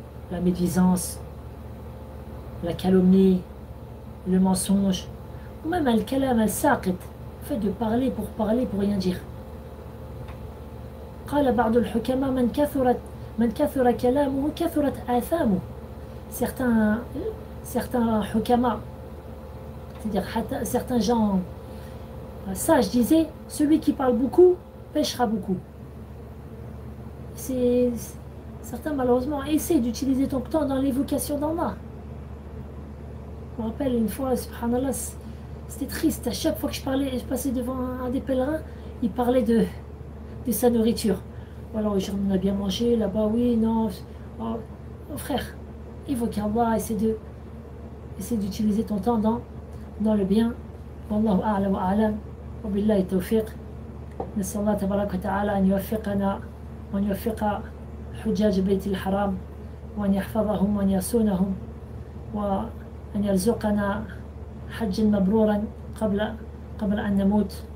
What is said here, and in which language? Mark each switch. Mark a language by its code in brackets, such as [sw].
[fr] La médisance, la calomnie, le mensonge, ou même al-kalam al-saqit, le fait de parler pour rien dire. [ar] قال بعض الحكماء من كثر كلامه كثرت آثامه. [fr] Certains hukama, c'est-à-dire certains gens sages disaient celui qui parle beaucoup pêchera beaucoup. Certains malheureusement essaient d'utiliser ton temps dans l'évocation d'Allah. Je me rappelle une fois, subhanallah, c'était triste. À chaque fois que je passais devant un des pèlerins, il parlait de sa nourriture. Voilà, aujourd'hui on a bien mangé, là-bas oui, non. Oh, frère, évoque Allah, essaie d'utiliser ton temps dans le bien. [ar] Wallahu a'lam wa a'lam. Wa billahi tawfiq. نسأل الله تبارك وتعالى أن يوفقنا وأن يوفق حجاج بيت الحرام وأن يحفظهم وأن يصونهم وأن يرزقنا حجا مبرورا قبل أن نموت.